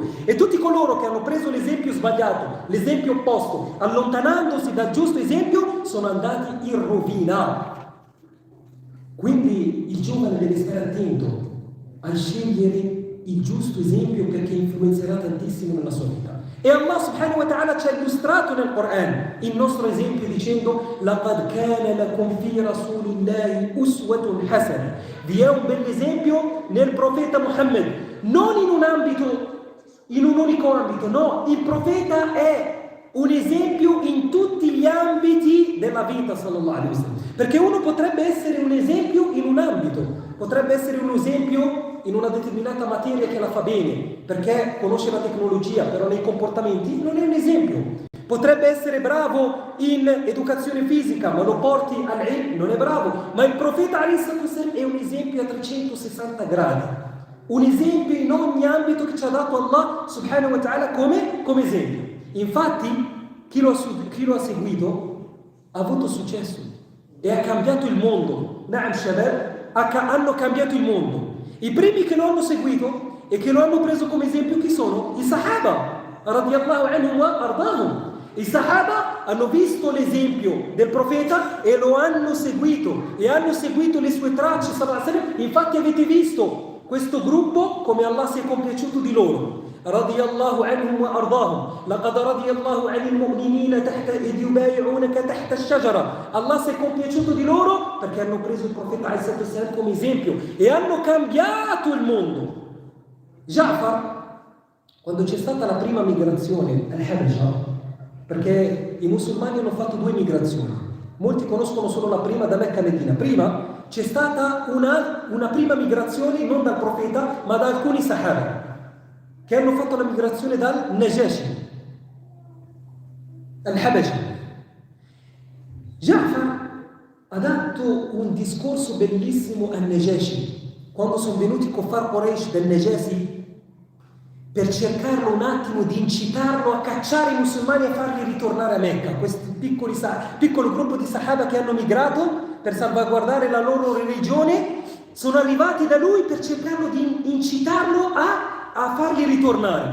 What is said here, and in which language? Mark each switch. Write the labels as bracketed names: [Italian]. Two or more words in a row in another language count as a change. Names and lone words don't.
[Italian] E tutti coloro che hanno preso l'esempio sbagliato, l'esempio opposto, allontanandosi dal giusto esempio, sono andati in rovina. Quindi il giovane deve stare attento a scegliere il giusto esempio perché influenzerà tantissimo nella sua vita. E Allah [Arabic] سبحانه وتعالى [Italian] ci ha illustrato nel Quran il nostro esempio dicendo [Arabic] لَقَدْ كَانَ لَكُمْ فِي رَسُولِ اللَّهِ أُسْوَةٌ حَسَنَةٌ. [Italian] Vi è un bell'esempio nel profeta Muhammad, non in un ambito, in un unico ambito, no, il profeta è un esempio in tutti gli ambiti della vita, [Arabic] صلى الله عليه وسلم. [Italian] Perché uno potrebbe essere un esempio in un ambito, potrebbe essere un esempio in una determinata materia che la fa bene, perché conosce la tecnologia, però nei comportamenti non è un esempio. Potrebbe essere bravo in educazione fisica, ma lo porti al-ilm, non è bravo. Ma il profeta [Arabic] عليه الصلاة والسلام [Italian] è un esempio a 360 gradi. Un esempio in ogni ambito che ci ha dato Allah [Arabic] سبحانه وتعالى [Italian] come esempio. Infatti, chi lo ha seguito ha avuto successo e ha cambiato il mondo. [Arabic] نعم شباب, [Italian] hanno cambiato il mondo. I primi che lo hanno seguito e che lo hanno preso come esempio chi sono? I Sahaba, [Arabic] رضي الله عنهم وأرضاهم. [Italian] I Sahaba hanno visto l'esempio del profeta e lo hanno seguito e hanno seguito le sue tracce. Infatti avete visto questo gruppo come Allah si è compiaciuto di loro. [Arabic] رضي الله عنهم وأرضاهم. لقد رضي الله عن المؤمنين إذ يبايعونك تحت الشجرة. [Italian] Allah si è compiaciuto di loro perché hanno preso il profeta ﷺ come esempio e hanno cambiato il mondo. Ja'far, quando c'è stata la prima migrazione al-Habasha, perché i musulmani hanno fatto 2 migrazioni, molti conoscono solo la prima da Mecca a Medina. Prima c'è stata una prima migrazione non dal profeta ma da alcuni sahaba che hanno fatto la migrazione dal Najashi al-Habasha. Ja'far ha dato un discorso bellissimo al Najashi quando sono venuti i Kuffar Quraysh del Najashi per cercarlo un attimo di incitarlo a cacciare i musulmani e farli ritornare a Mecca. Questo piccolo gruppo di sahaba che hanno migrato per salvaguardare la loro religione sono arrivati da lui per cercarlo di incitarlo a farli ritornare.